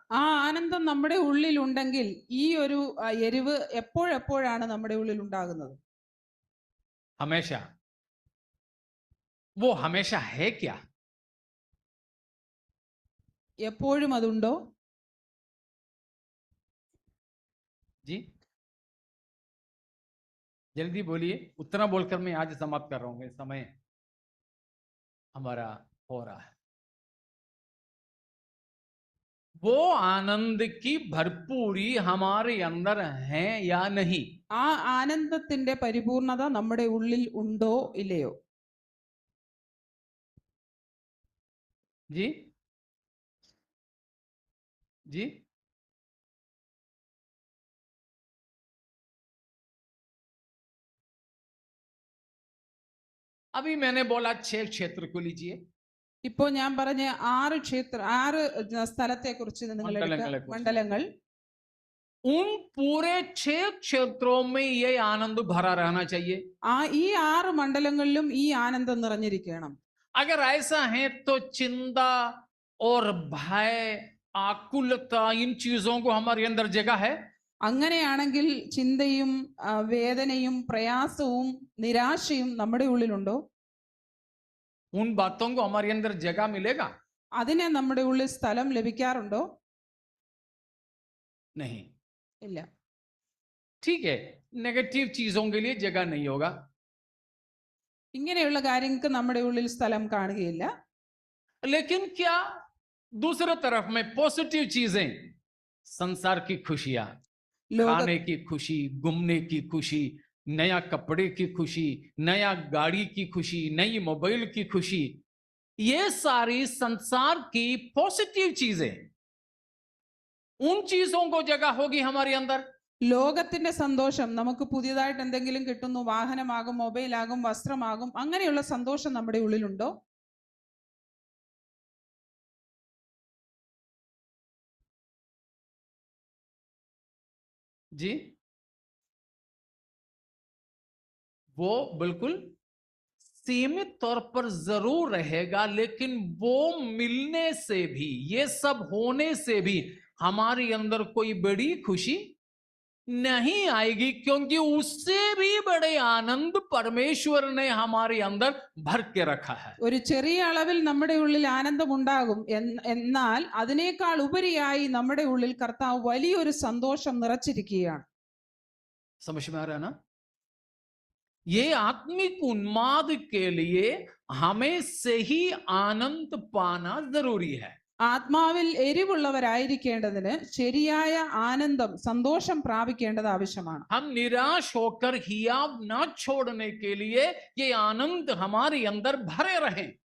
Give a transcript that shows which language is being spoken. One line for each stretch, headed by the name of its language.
Malayalam: ആ ആനന്ദം നമ്മുടെ ഉള്ളിൽ ഉണ്ടെങ്കിൽ ഈ ഒരു എരിവ് എപ്പോഴെപ്പോഴാണ് നമ്മുടെ ഉള്ളിൽ ഉണ്ടാകുന്നത്?
Hindi: हमेशा. वो हमेशा है क्या?
Malayalam: എപ്പോഴും അതുണ്ടോ?
Hindi: जी जल्दी बोलिए. उतना बोलकर मैं आज समाप्त कर रहा हूं, समय हमारा हो रहा है. वो आनंद की भरपूरी हमारे अंदर है या नहीं?
Malayalam: ആ ആനന്ദത്തിന്റെ പരിപൂർണത നമ്മുടെ ഉള്ളിൽ ഉണ്ടോ ഇല്ലയോ?
Hindi: जी जी अभी मैंने बोला 6 क्षेत्र को लीजिए.
Malayalam: ഇപ്പോ ഞാൻ പറഞ്ഞ 6 സ്ഥലത്തെ കുറിച്ച് നിങ്ങൾ മണ്ഡലങ്ങൾ.
Hindi: उन पूरे 6 क्षेत्रों में ये आनंद भरा रहना चाहिए.
Malayalam: ഈ 6 മണ്ഡലങ്ങളിലും ഈ ആനന്ദം നിറഞ്ഞിരിക്കണം.
Hindi: अगर ऐसा है तो चिंता और भय, आकुलता, इन चीजों को हमारे अंदर जगह है.
Malayalam: അങ്ങനെയാണെങ്കിൽ ചിന്തയും വേദനയും പ്രയാസവും നിരാശയും നമ്മുടെ ഉള്ളിലുണ്ടോ?
Hindi: उन बातों को हमारे अंदर जगह मिलेगा?
Malayalam: അതിനെ നമ്മുടെ ഉള്ളിൽ സ്ഥലം ലഭിക്കാറുണ്ടോ?
Hindi: नहीं.
Malayalam: ഇല്ല.
Hindi: ठीक है, नेगेटिव चीजों के लिए जगह नहीं होगा.
Malayalam: ഇങ്ങനെയുള്ള കാര്യങ്ങൾക്ക് നമ്മുടെ ഉള്ളിൽ സ്ഥലം കാണുകയില്ല.
Hindi: लेकिन क्या दूसरी तरफ में पॉजिटिव चीजें, संसार की खुशियां, खाने की खुशी, घूमने की खुशी, नया कपड़े की खुशी, नया गाड़ी की खुशी, नई मोबाइल की खुशी, ये सारी संसार की पॉजिटिव चीजें, उन चीजों को जगह होगी हमारे अंदर.
Malayalam: ലോകത്തിന്റെ സന്തോഷം, നമുക്ക് പുതിയതായിട്ട് എന്തെങ്കിലും കിട്ടുന്നു, വാഹനമാകും, മൊബൈലാകും, വസ്ത്രമാകും, അങ്ങനെയുള്ള സന്തോഷം നമ്മുടെ ഉള്ളിലുണ്ടോ?
Hindi: जी वो बिल्कुल सीमित तौर पर जरूर रहेगा, लेकिन वो मिलने से भी, ये सब होने से भी हमारे अंदर कोई बड़ी खुशी नहीं आएगी, क्योंकि उससे भी बड़े आनंद परमेश्वर ने हमारे अंदर भर के रखा है.
Malayalam: ഒരു ചെറിയ അളവിൽ നമ്മുടെ ഉള്ളിൽ ആനന്ദമുണ്ടാകും, എന്നാൽ അതിനേക്കാൾ ഉപരിയായി നമ്മുടെ ഉള്ളിൽ കർത്താവ് വലിയൊരു സന്തോഷം നിറച്ചിരിക്കുകയാണ്.
Hindi: समझ में आ रहा है ना? ये आत्मिक उन्माद के लिए हमें सही आनंद पाना जरूरी है.
Malayalam: ആത്മാവിൽ എരിവുള്ളവരായിരിക്കേണ്ടതിന് ശരിയായ ആനന്ദം, സന്തോഷം പ്രാപിക്കേണ്ടത് ആവശ്യമാണ്.
Hindi: हम निराश होकर हियाव न छोड़ने के लिए ये आनंद हमारे अंदर भरे रहे.